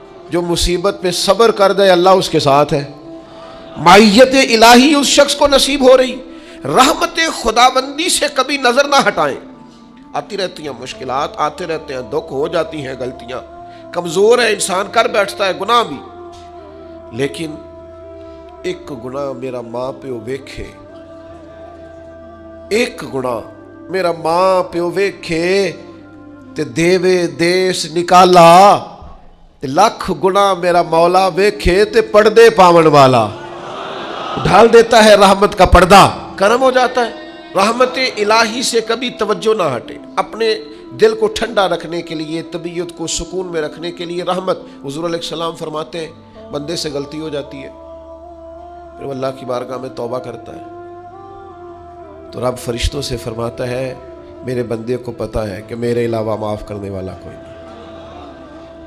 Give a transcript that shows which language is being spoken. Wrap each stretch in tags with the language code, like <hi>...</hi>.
<ur>جو مصیبت پہ صبر کر دے اللہ اس کے ساتھ ہے. معیت الہی اس شخص کو نصیب ہو رہی. رحمت خداوندی سے کبھی نظر نہ ہٹائیں. آتی رہتی ہیں مشکلات، آتے رہتے ہیں دکھ، ہو جاتی ہیں غلطیاں، کمزور ہے انسان، کر بیٹھتا ہے گناہ بھی.</ur> <pa>لیکن ایک گناہ میرا ماں پیو ویکھے، ایک گناہ میرا ماں پیو ویکھے تے دیوے دیس نکالا، تے لکھ گناہ میرا مولا ویکھے تے پردے پاون والا</pa> <ur>ڈھال دیتا ہے رحمت کا پردہ. کرم ہو جاتا ہے. رحمت الہی سے کبھی توجہ نہ ہٹے. اپنے دل کو ٹھنڈا رکھنے کے لیے، طبیعت کو سکون میں رکھنے کے لیے رحمت. حضور علیہ السلام فرماتے ہیں بندے سے غلطی ہو جاتی ہے، پھر وہ اللہ کی بارگاہ میں توبہ کرتا ہے تو رب فرشتوں سے فرماتا ہے میرے بندے کو پتا ہے کہ میرے علاوہ معاف کرنے والا کوئی نہیں.</ur>